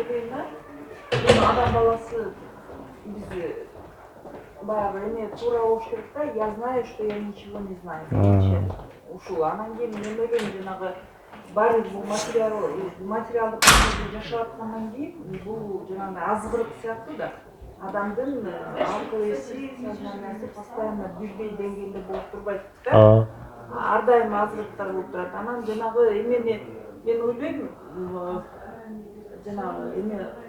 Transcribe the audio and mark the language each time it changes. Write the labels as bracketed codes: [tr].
[ky] Адам баласы биз баягы эме туура болуш керек да. [ru] Я знаю, что я ничего не знаю. [ky] Ушул анан кийин мен ойлойм жанагы баары бул материалдык жашап аткандан кийин бул жанагы азгырык сыяктуу да. Адамдын акыл эси, сознаниясы постоянно бирдей деңгээлде болуп турбайт да. Ар дайым азгырыктар болуп турат. Анан жанагы эмени мен ойлойм жанагы эме